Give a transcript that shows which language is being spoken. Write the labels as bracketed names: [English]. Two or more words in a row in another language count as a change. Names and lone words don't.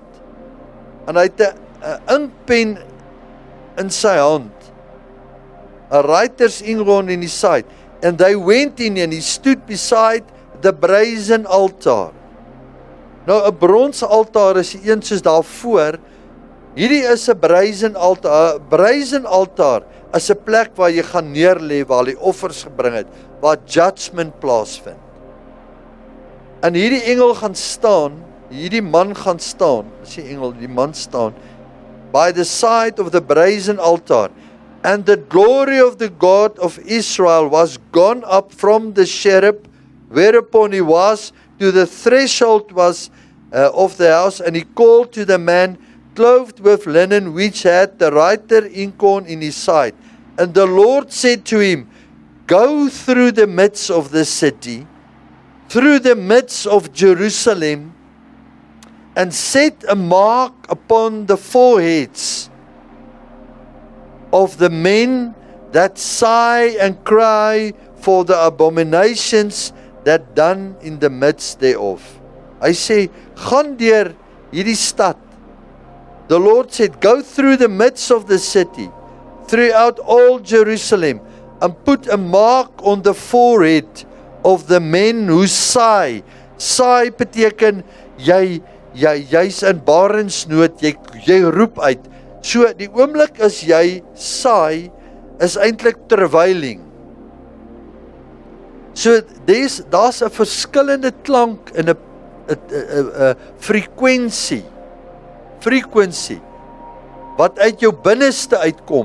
[Afrikaans] En hy het 'n inkpen in sy hand. [English] A writer's inkhorn in his side. And they went in and he stood beside the brazen altar. [Afrikaans] Nou 'n brons altaar is die een soos daarvoor. Hierdie is 'n brazen altaar. 'n Brazen altaar is 'n plek waar jy gaan neerlê waar die offers gebring het, waar judgment plaasvind. En hierdie engel gaan staan, hierdie man gaan staan, as die engel, die man staan, [English] by the side of the brazen altar. And the glory of the God of Israel was gone up from the cherub, whereupon he was, to the threshold of the house, and he called to the man, clothed with linen, which had the writer inkhorn in his side. And the Lord said to him, Go through the midst of the city, through the midst of Jerusalem, and set a mark upon the foreheads of the men that sigh and cry for the abominations that done in the midst thereof. [Afrikaans] Hy sê, gaan deur hierdie stad. [English] The Lord said, Go through the midst of the city, throughout all Jerusalem, and put a mark on the forehead of the men who sigh. [Afrikaans] Sigh beteken, jy's in barensnood, jy roep uit. So, die oomblik as jy sigh, is eintlik terwyling. So, daar's 'n verskillende klank en 'n frekwensie, wat uit jou binneste uitkom.